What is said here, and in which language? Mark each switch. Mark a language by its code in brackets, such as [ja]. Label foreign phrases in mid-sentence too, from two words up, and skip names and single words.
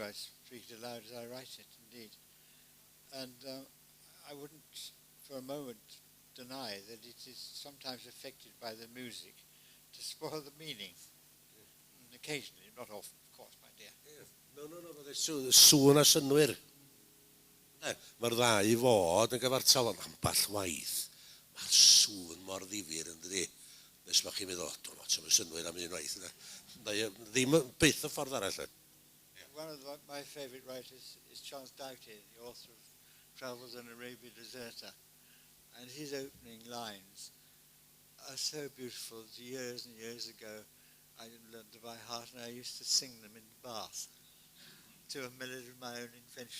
[en] I speak it aloud as I write it, indeed. And I wouldn't for a moment deny that it is sometimes affected by the music to spoil the meaning. And occasionally, not often, of course, my dear. No, but [cy] sŵn a synwyr. Mae'r ddau i fod yn gyfartal ond amball waith. Mae'r sŵn mor ddifyr yn dydi. Nes mae chi'n meddwl, dwi'n meddwl, ti'n synwyr am un waith. Ddim byth y ffordd arall. [en] One of my favourite writers is Charles Doughty, the author of Travels on Arabia Deserta. And his opening lines are so beautiful. Years and years ago, I learned them by heart, and I used to sing them in the bath to a melody of my own invention.